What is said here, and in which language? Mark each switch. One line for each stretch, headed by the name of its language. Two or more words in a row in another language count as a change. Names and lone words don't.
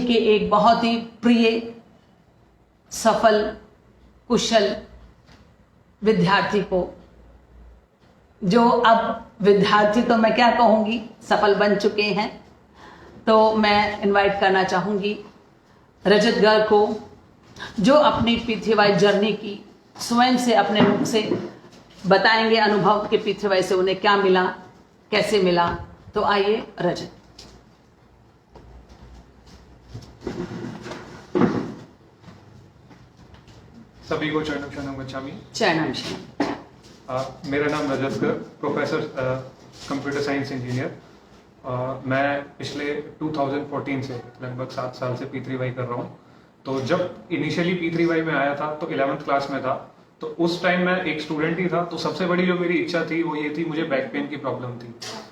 Hindi: के एक बहुत ही प्रिय, सफल, कुशल विद्यार्थी को, जो अब विद्यार्थी तो मैं क्या कहूंगी, सफल बन चुके हैं, तो मैं इनवाइट करना चाहूंगी रजत गर्ग को, जो अपनी P3Y जर्नी की स्वयं से अपने मुख से बताएंगे अनुभव के P3Y से उन्हें क्या मिला, कैसे मिला। तो आइए रजत। सभी को
Pali: चरणम शरणम गच्छामि। चरणम शरणम।
Hindi: मेरा नाम रजत गर्ग,
English: professor computer science engineer.
Hindi: मैं पिछले 2014 से लगभग 7 साल से P3Y कर रहा हूँ। तो जब इनिशियली P3Y में आया था तो 11th क्लास में था, तो उस टाइम मैं एक स्टूडेंट ही था। तो सबसे बड़ी जो मेरी इच्छा थी वो ये थी, मुझे
English: back pain
Hindi: की प्रॉब्लम थी।